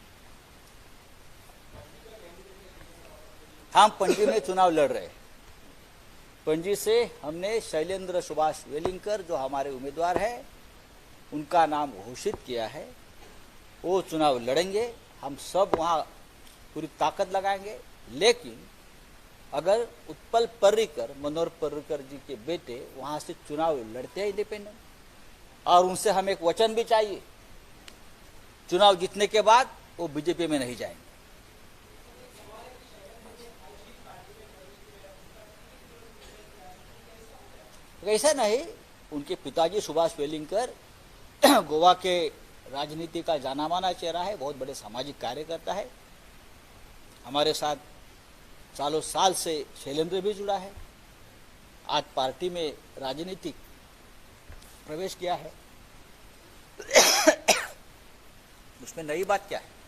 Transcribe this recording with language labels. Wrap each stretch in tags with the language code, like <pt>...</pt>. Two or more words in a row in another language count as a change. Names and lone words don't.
<hi>हम पणजी में चुनाव लड़ रहे हैं. पणजी से हमने शैलेंद्र सुभाष वेलिंगकर जो हमारे उम्मीदवार हैं उनका नाम घोषित किया है. वो चुनाव लड़ेंगे. हम सब वहां पूरी ताकत लगाएंगे. लेकिन अगर उत्पल पर्रीकर, मनोहर पर्रीकर जी के बेटे वहां से चुनाव लड़ते हैं इंडिपेंडेंट, और उनसे हमें एक वचन भी चाहिए, चुनाव जीतने के बाद वो बीजेपी में नहीं जाएंगे. ऐसा नहीं. उनके पिताजी सुभाष वेलिंगकर गोवा के राजनीति का जाना माना चेहरा है, बहुत बड़े सामाजिक कार्यकर्ता है. हमारे साथ सालों साल से शैलेंद्र भी जुड़ा है. आज पार्टी में राजनीतिक प्रवेश किया है. उसमें नई बात क्या है.</hi>